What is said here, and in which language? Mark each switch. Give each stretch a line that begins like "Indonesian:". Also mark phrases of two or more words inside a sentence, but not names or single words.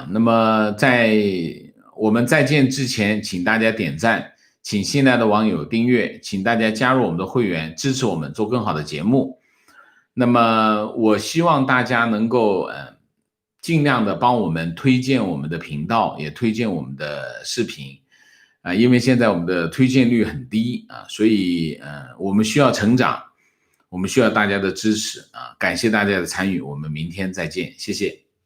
Chinese: 那麼在我們再見之前，請大家點讚，請新來的網友訂閱，請大家加入我們的會員，支持我們做更好的節目。那麼我希望大家能夠盡量的幫我們推薦我們的頻道，也推薦我們的視頻。因為現在我們的推薦率很低啊，所以我們需要成長， 我们需要大家的支持啊！感谢大家的参与，我们明天再见，谢谢。